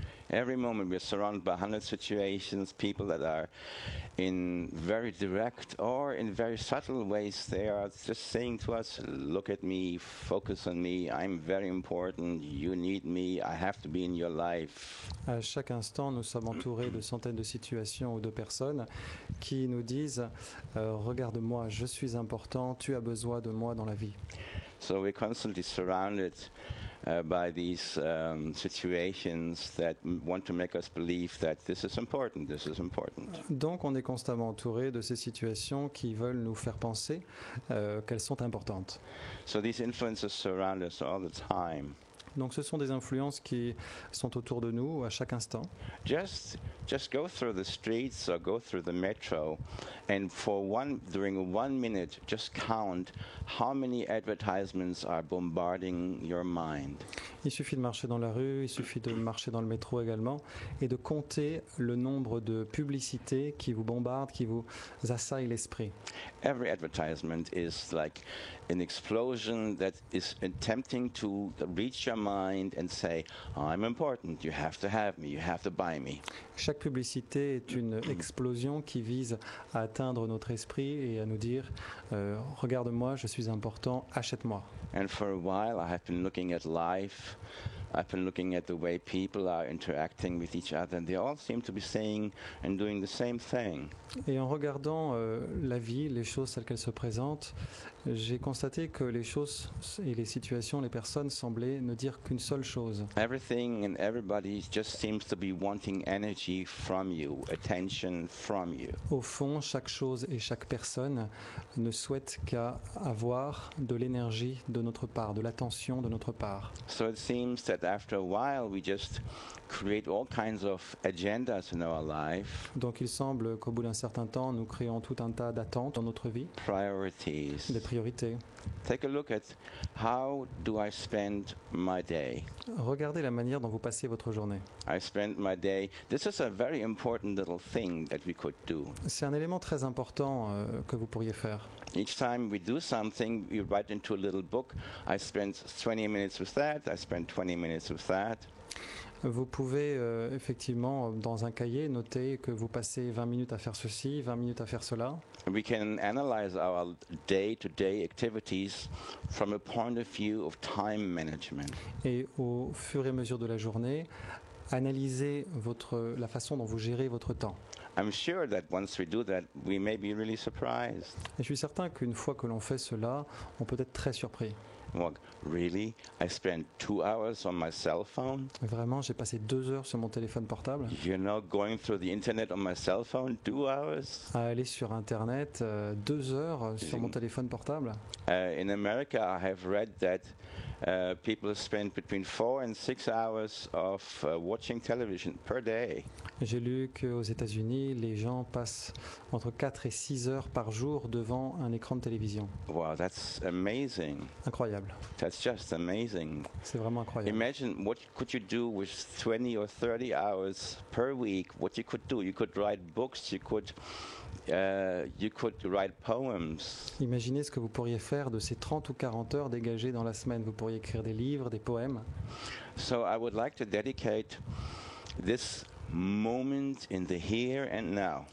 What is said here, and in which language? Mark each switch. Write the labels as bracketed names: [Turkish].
[English] Every moment we're surrounded by 100 situations, people that are in very direct or in very subtle ways, they are just saying to us, look at me, focus on me, I'm very important, you need me, I have to be in your life. [French] À chaque instant, nous sommes entourés de centaines de situations ou de personnes qui nous disent, regarde-moi, je suis important, tu as besoin de moi dans la vie. [English] So we're constantly surrounded by these situations that want to make us believe that this is important, this is important. [French] Donc on est constamment entouré de ces situations qui veulent nous faire penser qu'elles sont importantes. [English] So these influences surround us all the time. [French] Donc ce sont des influences qui sont autour de nous à chaque instant. [English] Just go through the streets or go through the metro and during 1 minute just count how many advertisements are bombarding your mind. [French] Il suffit de marcher dans la rue, il suffit de marcher dans le métro également et de compter le nombre de publicités qui vous bombardent, qui vous assaillent l'esprit. [English] Every advertisement is like an explosion that is attempting to reach your mind and say, I'm important, you have to have me, you have to buy me. [French] Chaque publicité est une explosion qui vise à atteindre notre esprit et à nous dire regarde-moi, je suis important, achète-moi. [English] And for a while I have been looking at life, I've been looking at the way people are interacting with each other and they all seem to be saying and doing the same thing. [French] Et en regardant la vie, les choses telles qu'elles se présentent, j'ai constaté que les choses et les situations, les personnes semblaient ne dire qu'une seule chose. [English] Everything and everybody just seems to be wanting energy from you, attention from you. [French] Au fond, chaque chose et chaque personne ne souhaite qu'à avoir de l'énergie de notre part, de l'attention de notre part. [English] So it seems that after a while we just create all kinds of agendas in our life. [French] Donc il semble qu'au bout d'un certain temps, nous créons tout un tas d'attentes dans notre vie. [English] Priorities. [French] Des priorités. [English] Take a look at how do I spend my day. [French] Regardez la manière dont vous passez votre journée. [English] I spend my day. This is a very important little thing that we could do. [French] C'est un élément très important que vous pourriez faire. [English] Each time we do something, we write into a little book. I spend 20 minutes with that. I spend 20 minutes with that. [French] Vous pouvez effectivement, dans un cahier, noter que vous passez 20 minutes à faire ceci, 20 minutes à faire cela. [English] We can analyze our day-to-day activities from a point of view of time management. [French] Et au fur et à mesure de la journée, analysez la façon dont vous gérez votre temps. [English] I'm sure that once we do that, we may be really surprised. [French] Et je suis certain qu'une fois que l'on fait cela, on peut être très surpris. [English] Well, really? I spent 2 hours on my cell phone? [French] Vraiment, j'ai passé 2 heures sur mon téléphone portable, [English] You know, going through the internet on my cell phone, 2 hours? [French] à aller sur Internet 2 heures sur mon téléphone portable. [English] In America, I have read that people spend between 4 and 6 hours of watching television per day. [French] J'ai lu qu'aux États-Unis, les gens passent entre 4 et 6 heures par jour devant un écran de télévision. [English] Wow, that's amazing. [French] Incroyable. [English] That's just amazing. [French] C'est vraiment incroyable. [English] Imagine what could you do with 20 or 30 hours per week. What you could do. You could write books. You could write poems. [French] Imaginez ce que vous pourriez faire de ces 30 ou 40 heures dégagées dans la semaine. Vous pourriez écrire des livres, des poèmes. [English] So I would like to dedicate this moment in the here and now